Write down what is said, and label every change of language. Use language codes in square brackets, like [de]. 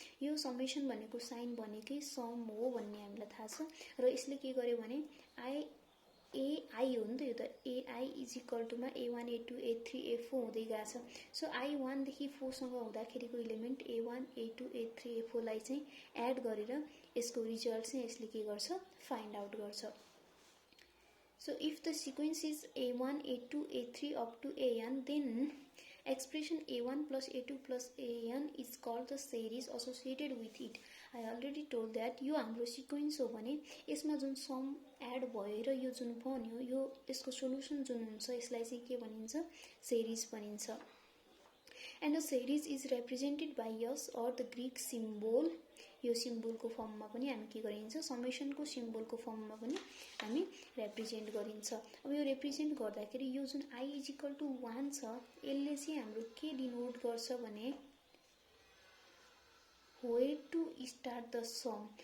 [ne] यो समेसन भनेको साइन भनेकै सम हो भन्ने हामीलाई थाहा छ र यसले के गर्यो भने ai हो नि त यो त ai = मा a1 a2 a3 a4 हुँदै गएको छ. सो i 1 देखि 4 सँग हुँदाखेरिको element a1 a2 a3 a4 लाई चाहिँ एड गरेर यसको रिजल्ट चाहिँ यसले के गर्छ फाइन्ड आउट गर्छ. [en] So if the sequence is a1 a2 a3 up to an then expression a1 plus a2 plus an is called the series associated with it. I already told that [ne] यो हाम्रो sequence हो भने यसमा जुन some add भएर यो जुन बन्यो यो यसको सोलुसन जुन हुन्छ यसलाई चाहिँ के भनिन्छ सेरिज भनिन्छ. [en] And a series is represented by s or the Greek symbol. [ne] यो सिम्बलको फर्ममा पनि हामी के गरिन्छ समेसनको सिम्बलको फर्ममा पनि हामी रिप्रेजेन्ट गरिन्छ. अब यो रिप्रेजेन्ट गर्दाखेरि यो जुन i = 1 छ यसले चाहिँ हाम्रो के डिनोट गर्छ भने [en] where to start the sum.